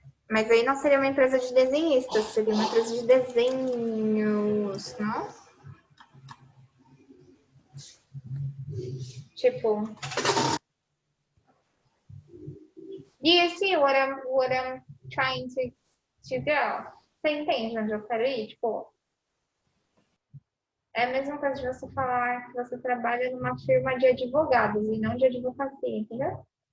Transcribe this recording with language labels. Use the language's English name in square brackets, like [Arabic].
[Portuguese] Mas aí não seria uma empresa de desenhistas, seria uma empresa de desenhos, não? [English] Tipo, do you see what I'm trying to go? [Portuguese] Você entende onde eu quero ir? Tipo, é a mesma coisa de você falar que você trabalha numa firma de advogados e não de advocacia, entendeu?